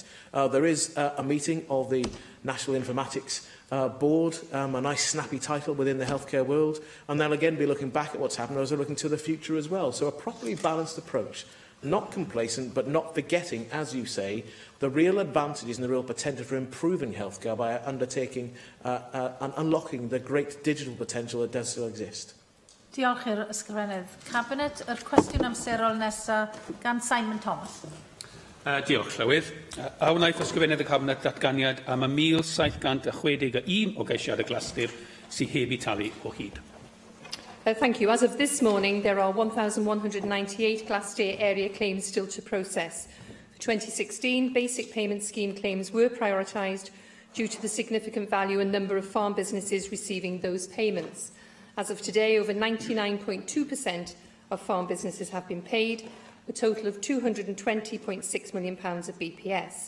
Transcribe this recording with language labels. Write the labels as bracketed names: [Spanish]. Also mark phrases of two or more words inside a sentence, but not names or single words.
[English] There is a meeting of the National Informatics Board, a nice snappy title within the healthcare world, and they'll again be looking back at what's happened as they're looking to the future as well. So a properly balanced approach, not complacent, but not forgetting, as you say, the real advantages and the real potential for improving healthcare by undertaking and unlocking the great digital potential that does still exist. [Welsh] Diolch i'r ysgrifennydd Cabinet. Yr cwestiwn amserol nesaf gan Simon Thomas. Diolch, Llywydd. A wnaeth ysgrifennydd y Cabinet datganiad am y 1,761 o geisiad y glasur sydd heb eu talu o hyd. [English] Thank you. As of this morning, there are 1,198 Glassday area claims still to process. For 2016, basic payment scheme claims were prioritised due to the significant value and number of farm businesses receiving those payments. As of today, over 99.2% of farm businesses have been paid, a total of £220.6 million of BPS.